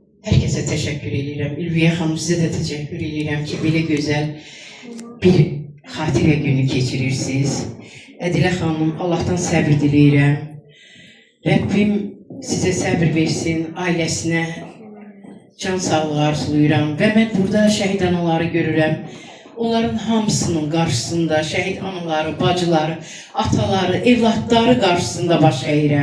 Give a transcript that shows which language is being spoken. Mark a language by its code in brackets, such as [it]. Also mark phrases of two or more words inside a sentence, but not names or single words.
[tr] Herkese teşekkür ederim. Ülviye Hanım, size de teşekkür ederim ki böyle güzel bir [az] xatirə günü keçirirsiniz. Ədilə xanım, Allah'tan səbir diləyirəm. Rəbbim sizə səbir versin, ailəsinə can sağlığı arzulayıram. Və mən burada şəhid anaları görürəm. Onların hamısının qarşısında şəhid anaları, bacıları, ataları, evlatları qarşısında baş əyirəm.